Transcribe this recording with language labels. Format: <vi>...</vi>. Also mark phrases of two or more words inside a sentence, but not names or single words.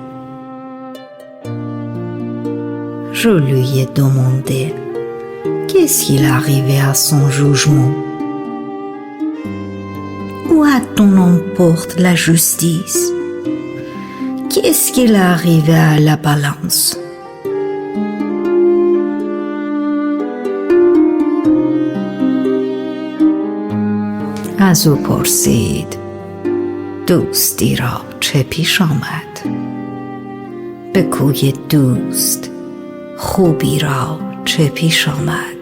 <fr>Je lui ai demandé qu'est-ce qu'il arrivait à son jugement. Où a-t-on emporte la justice? Qu'est-ce qu'il est arrivé à la balance?</fr> <fa>از او پرسید دوستی را چه پیش آمد؟ به کوی دوست خوبی را چه پیش آمد؟</fa>